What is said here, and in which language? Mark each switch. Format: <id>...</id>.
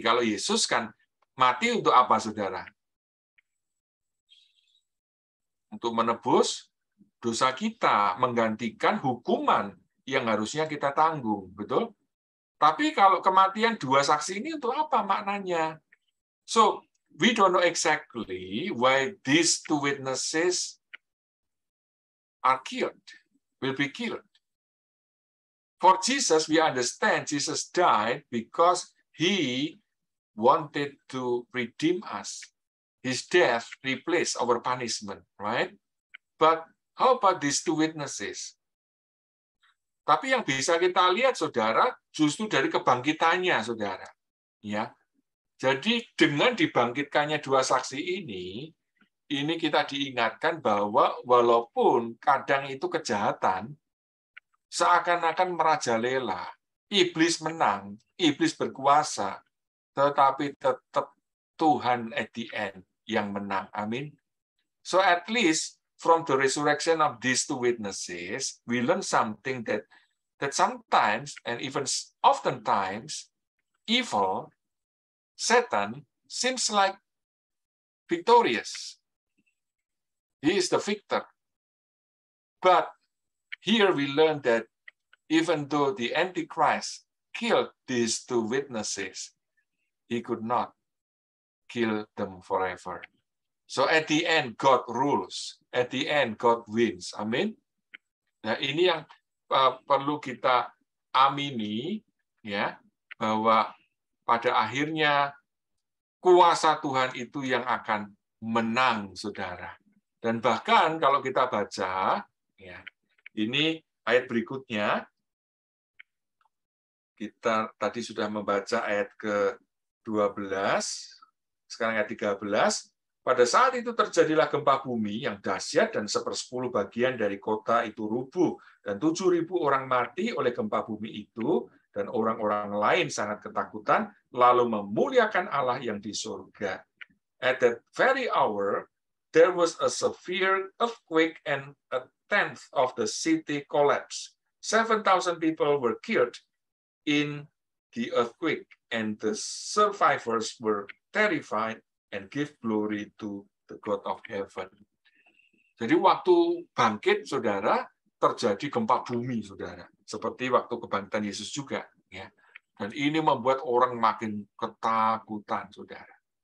<id>Kalau Yesus kan mati untuk apa, saudara? Untuk menebus dosa kita, menggantikan hukuman yang harusnya kita tanggung, betul? Tapi kalau kematian dua saksi ini untuk apa maknanya?</id> <en>So, we don't know exactly why these two witnesses are killed, will be killed. For Jesus, we understand Jesus died because he wanted to redeem us. His death replaced our punishment, right? But how about these two witnesses?</en> <id>Tapi yang bisa kita lihat, saudara, justru dari kebangkitannya, saudara. Ya, jadi dengan dibangkitkannya dua saksi ini kita diingatkan bahwa walaupun kadang itu kejahatan seakan-akan merajalela, iblis menang, iblis berkuasa, tetapi tetap Tuhan</id> <en>at the end</en> <id>yang menang. Amin.</id> <en>So at least from the resurrection of these two witnesses, we learn something that sometimes and even oftentimes evil, Satan, seems like victorious. He is the victor. But here we learn that even though the Antichrist killed these two witnesses, he could not kill them forever. So at the end, God rules. At the end, God wins. Amin.</en> <id>Nah, ini yang perlu kita amini, ya, bahwa pada akhirnya kuasa Tuhan itu yang akan menang, saudara. Dan bahkan kalau kita baca, ya, ini ayat berikutnya, kita tadi sudah membaca ayat ke-12, sekarang ayat 13. Pada saat itu terjadilah gempa bumi yang dahsyat dan 1/10 bagian dari kota itu rubuh. Dan 7.000 orang mati oleh gempa bumi itu, dan orang-orang lain sangat ketakutan, lalu memuliakan Allah yang di surga.</id> <en>At that very hour, there was a severe earthquake and a tenth of the city collapsed. 7,000 people were killed in the earthquake, and the survivors were terrified and give glory to the God of heaven.</en> <id>Jadi waktu bangkit, saudara, terjadi gempa bumi, saudara. Seperti waktu kebangkitan Yesus juga. Ya. Dan ini membuat orang makin ketakutan, saudara.</id>